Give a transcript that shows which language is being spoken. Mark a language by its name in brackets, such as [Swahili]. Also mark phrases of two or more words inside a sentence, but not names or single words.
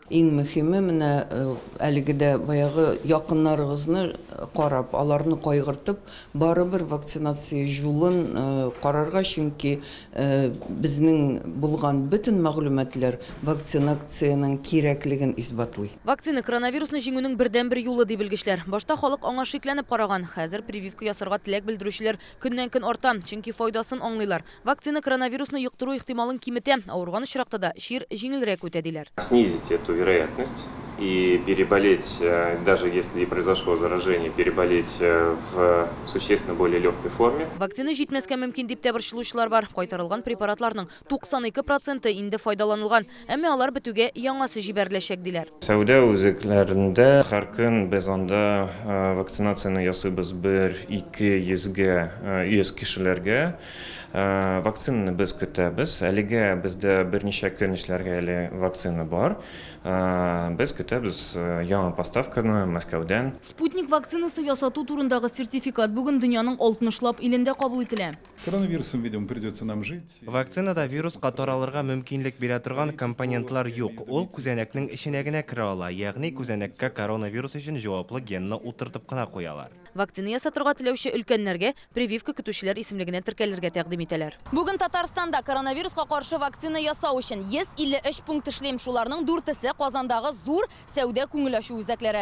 [Tatar] Иң мөһиме менә әлегедә баягы якыннарыгызны карап, аларны кайгыртып, барыбер вакцинация юлын карарга, чөнки безнең булган бөтен мәгълүматлар вакцинациянең кирәклеген исбатлый. Вакцина коронавирусны җиңүнең бердән-бер юлы ди белгечләр. Башта халык аңа шикләнеп караган. Хәзер прививка ясарга теләк белдерүчеләр көннән-көн арта, чөнки файдасын аңлыйлар. Вакцина коронавирусны йоктыру ихтималын киметә, авырган очракта да чир җиңелрәк үтә диләр. [Russian] Снизить эту вероятность и переболеть, даже если и произошло заражение, переболеть в существенно более легкой форме. [Tatar] Вакцина җитмәскә мөмкин дип тә борчылучылар бар. Кайтарылган препаратларның 92% инде файдаланылган, әмма алар бетүгә яңасы җибәреләчәк диләр. Сәүдә үзәкләрендә һәр көн без анда вакцинацияны ясыйбыз 100-200 кешеләргә. Вакцинаны без көтәбез. Әлегә бездә берничә көн эшләргә әле вакцина бар. Без көтәбез яңа поставканы Мәскәүдән. Спутник вакцинасы ясату турындагы сертификат бүген дөньяның 60лап илендә кабул ителә. [Russian] Коронавирусом, видимо, придется нам жить. [Tatar] Вакцинада вирусқа таралырга мөмкинлек бирә торган компонентлар юк. Ул күзәнәкнең эченә генә керә ала, ягъни күзәнәккә коронавирус өчен җаваплы генны утыртып кына куялар. Вакцина ясатырга теләүче өлкәннәргә прививка көтүчеләр исемлегенә теркәлергә тәкъдим итәләр. Бүген Татарстанда коронавируска каршы вакцина ясау өчен 153 пункт эшләм, шуларның 4-се Казандагы зур сәүдә күңелләшү үзәкләре.